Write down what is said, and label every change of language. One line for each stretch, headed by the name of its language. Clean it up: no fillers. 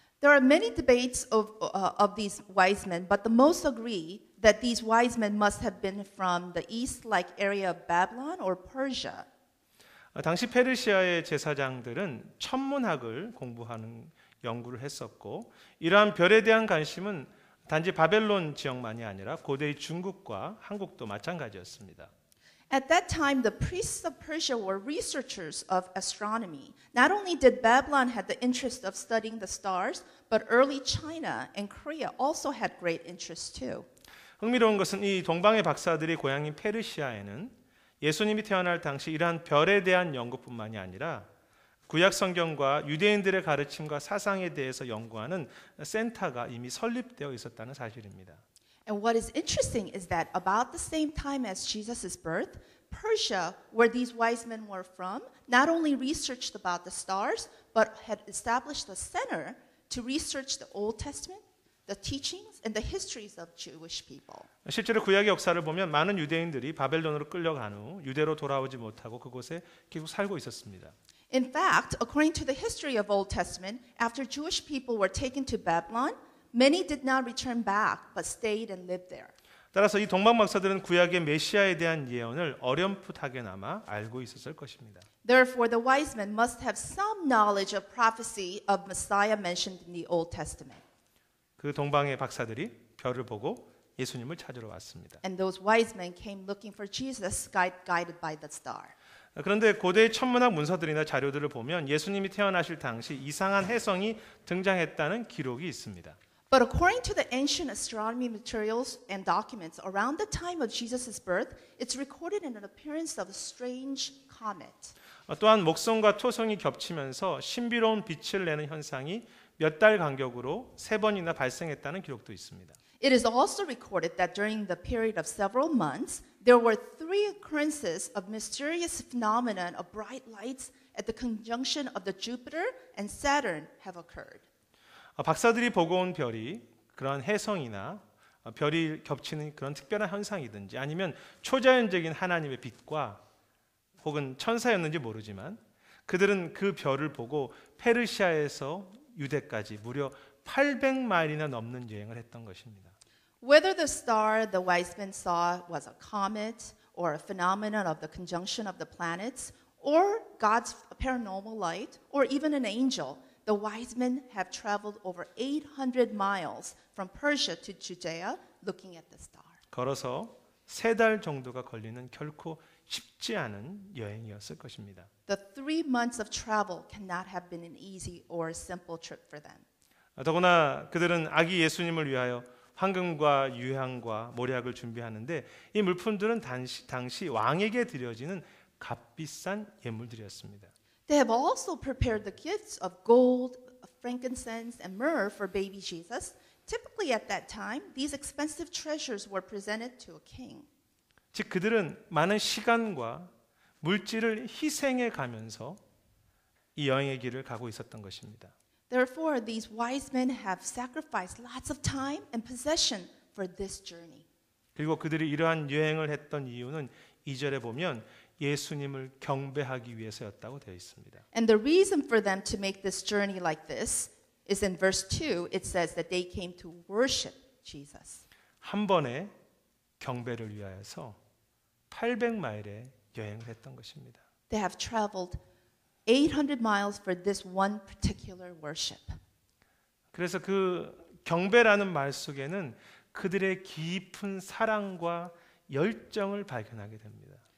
English: There are many debates of these wise men, but the most agree that these wise men must have been from the east-like area of Babylon or Persia.
Korean: 당시 페르시아의 제사장들은 천문학을 공부하는 연구를 했었고 이러한 별에 대한 관심은 단지 바벨론 지역만이 아니라 고대의 중국과 한국도 마찬가지였습니다.
English: At that time, the priests of Persia were researchers of astronomy. Not only did Babylon have the interest of studying the stars, but early China and Korea also had great interest too.
Korean: 흥미로운 것은 이 동방의 박사들이 고향인 페르시아에는 예수님이 태어날 당시 이러한 별에 대한 연구뿐만이 아니라 구약 성경과 유대인들의 가르침과 사상에 대해서 연구하는 센터가 이미 설립되어 있었다는 사실입니다.
English: And what is interesting is that about the same time as Jesus' birth, Persia, where these wise men were from, not only researched about the stars, but had established a center to research the Old Testament, the teachings, and the histories of Jewish people.
Korean: 실제로 구약의 역사를 보면 많은 유대인들이 바벨론으로 끌려간 후 유대로 돌아오지 못하고 그곳에 계속 살고 있었습니다.
English: In fact, according to the history of Old Testament, after Jewish people were taken to Babylon, many did not return back, but stayed and lived there.
Korean: 따라서 이 동방 박사들은 구약의 메시아에 대한 예언을 어렴풋하게나마 알고 있었을 것입니다.
English: Therefore, the wise men must have some knowledge of prophecy of Messiah mentioned in the Old Testament.
Korean: 그 동방의 박사들이 별을 보고 예수님을 찾으러 왔습니다.
English: And those wise men came looking for Jesus, guided by the star.
Korean: 그런데 고대의 천문학 문서들이나 자료들을 보면 예수님이 태어나실 당시 이상한 혜성이 등장했다는 기록이 있습니다.
English: But according to the ancient astronomy materials and documents, around the time of Jesus' birth, it's recorded in an appearance of a strange comet.
Korean: 또한 목성과 토성이 겹치면서 신비로운 빛을 내는 현상이 몇 달 간격으로 3번이나 발생했다는 기록도 있습니다.
English: It is also recorded that during the period of several months, there were 3 occurrences of mysterious phenomenon of bright lights at the conjunction of the Jupiter and Saturn have occurred.
Korean: 박사들이 보고 온 별이 그런 혜성이나 별이 겹치는 그런 특별한 현상이든지 아니면 초자연적인 하나님의 빛과 혹은 천사였는지 모르지만 그들은 그 별을 보고 페르시아에서 유대까지 무려 800마일이나 넘는 여행을 했던 것입니다.
English: Whether the star the wise men saw was a comet or a phenomenon of the conjunction of the planets or God's paranormal light or even an angel, the wise men have traveled over 800 miles from Persia to Judea looking at the star.
Korean: 걸어서 3달 정도가 걸리는 결코 쉽지 않은 여행이었을 것입니다.
English: The 3 months of travel cannot have been an easy or simple trip for them.
Korean: 더구나 그들은 아기 예수님을 위하여 황금과 유향과 모략을 준비하는데 이 물품들은 당시 왕에게 드려지는 값비싼 예물들이었습니다.
English: They have also prepared the gifts of gold, frankincense, and myrrh for baby Jesus. Typically at that time, these expensive treasures were presented to a king.
Korean: 즉 그들은 많은 시간과 물질을 희생해 가면서 이 여행의 길을 가고 있었던 것입니다.
English: Therefore, these wise men have sacrificed lots of time and possession for this journey.
Korean: 그리고 그들이 이러한 여행을 했던 이유는 2절에 보면 예수님을 경배하기 위해서였다고 되어 있습니다.
English: And the reason for them to make this journey like this is in verse 2. It says that they came to worship Jesus.
Korean: 한 번에 경배를 위하여서 800마일의 여행을 했던 것입니다.
English: They have traveled 800 miles for this one particular worship.
Korean: 그래서 그 경배라는 말 속에는 그들의 깊은 사랑과 열정을 발견하게 됩니다.